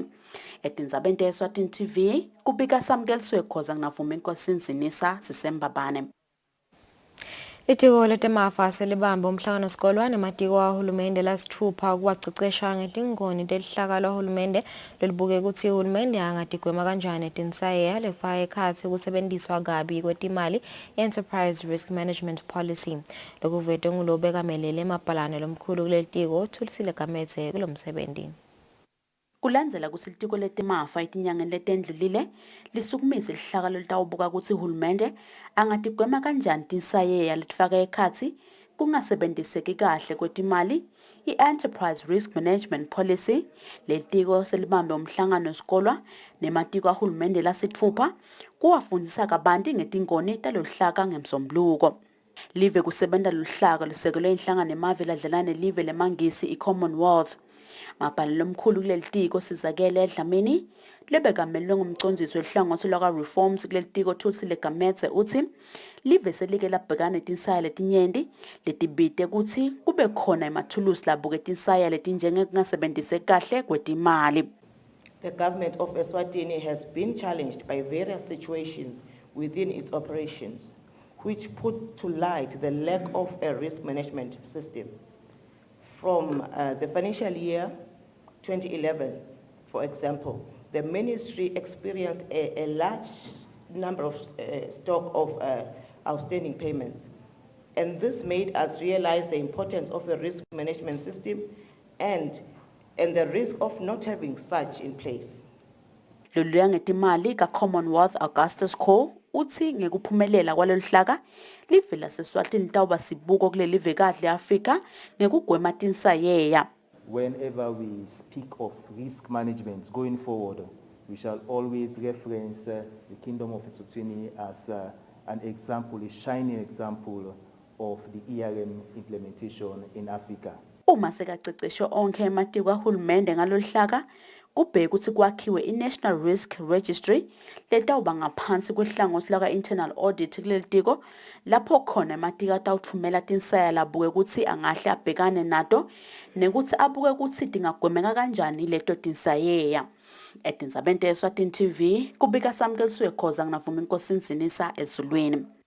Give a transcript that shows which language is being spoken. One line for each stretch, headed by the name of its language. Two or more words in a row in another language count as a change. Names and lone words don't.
Swati: Etindzabeni eSwatini TV kubika Samkeliswe Khoza ngavuma inkosi Nzinisa sisembabane. Litiko letemafa selibambe umhlangano wesikolo nematiko ahulumende lasithupha kuwacecesha ngetingoni telihlaka lwahulumende lelibuke ukuthi uhulumende angatigwema kanjani etinsayeya lefaka ekhatsi ukusebenziswa kabi kwetimali
English: enterprise risk management policy.
Swati: Lokuvete ngulobeka melele emabhalane lomkhulu kulelitiko Kusile kulomsebenzi. Kulandzela kutsi litiko letemafa etinyangeni letendlulile lisukumise lihlaka lolitawubuka ukuthi uhulumende angatigwema kanjani tinsayeya letifaka ekhatsi kungasebenziseki kahle kwetimali i-
English: enterprise risk management policy.
Swati: Lelitiko selibambe umhlangano wesikolo nematiko ahulumende lasithupha kuwafundisa kabanti ngetingoni taloluhlaka ngemsombuluko. Live kusebenta luhlaka lisekelwe inhlangano emave ladlelana nelive lemangisi i-Commonwealth. Mabhalane lomkhulu kulelitiko Sizakele Dlamini lebekamelwe ngumcondzisi wehlangothi lwaka-reforms kulelitiko Kusile uthi live selike labhekana netinsaya letinyenti letibite ukuthi kube khona emathulusi labuke tinsaya letinjenge kungasebenziseki kahle kwetimali.
English: The government of Eswatini has been challenged by various situations within its operations, which put to light the lack of a risk management system. From the financial year 2011, for example, the ministry experienced a large number of stock of outstanding payments. And this made us realize the importance of a risk management system and the risk of not having such in place.
Swati: Loluya ngetimali ka-Commonwealth Augustus Cole uthi ngekuphumelela kwaloluhlaka live laseSwatini tawuba sibuko kulelive kadle Afrika ngekugwema tinsayeya.
English: whenever we speak of risk management going forward, we shall always reference the Kingdom of Eswatini as an example, a shining example of the ERM implementation in Africa.
Swati: Uma sekaceceshwe onke ematiko kahulumende ngaloluhlaka kubheka ukuthi kwakhiwe i-National Risk Registry letawuba ngaphansi kwehlangothi laka-Internal Audit kuleli tiko lapho khona ematiko atawuthumela tinsaya labuke ukuthi angahle abhekane nato nekuthi abuke ukuthi tingagwemeka kanjani leto tinsayeya. Etindzabeni te-Eswatini TV kubika Samkeliswe Khoza nginavuma inkosi Nzinisa ezulwini.